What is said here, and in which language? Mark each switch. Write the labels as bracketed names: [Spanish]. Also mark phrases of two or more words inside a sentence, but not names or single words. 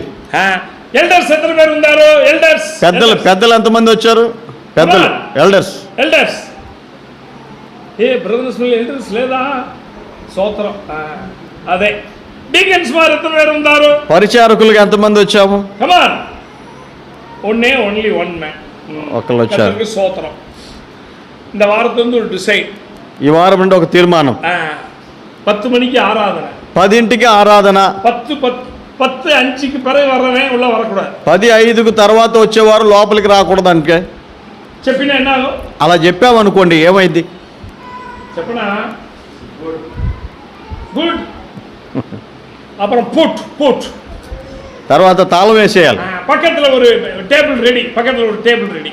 [Telugu] ఎల్డర్స్ ఎంత పేరు ఉన్నారు? ఎల్డర్స్ పెద్దలు ఎంతమంది వచ్చారు? పెద్దలు ఎల్డర్స్. బ్రదర్స్ ఎల్డర్స్ లేదా? స్తోత్రం. అదే డీకన్స్ వారు ఎంత పేరు ఉన్నారు? పరిచారకులుగా ఎంతమంది వచ్చాము? కమాన్, [English] only one man. [Telugu] ఒకళ్ళు వచ్చారు. స్తోత్రం. [Tamil] இந்த வாரத்துல డిసైడ్, [Telugu] ఈ వారం నుండి ఒక తీర్మానం. [Tamil] 10 மணிக்கு ఆరాధన, [Telugu] 10ంటికి ఆరాధన. [Tamil] 10:05க்கு பிறகு வரவே உள்ள வரக்கூடாது. [Telugu] 10:05కు తర్వాత వచ్చేవారు లోపలికి రాకూడదు. అంటే చెప్పినా ఎన్నాగో అలా చెప్పామనుకోండి, ఏమైంది చెప్పనా? గుడ్. అప్పుడు పుట్ తర్వాత తాళం వేసేయాలి. పక్కన ఒక టేబుల్ రెడీ.